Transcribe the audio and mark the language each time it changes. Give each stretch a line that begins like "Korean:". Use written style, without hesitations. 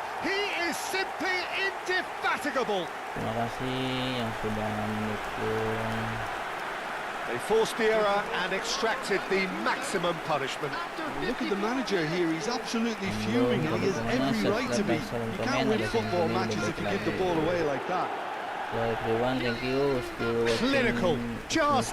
English: He is simply indefatigable.
Indonesian: Terima kasih yang sudah mendukung.
English: They forced the error and extracted the maximum punishment. Look at the manager here, he's absolutely fuming and he has every right to be. You can't win football matches if you give the ball away like that. Hello everyone, thank you. Still watching Clinical, just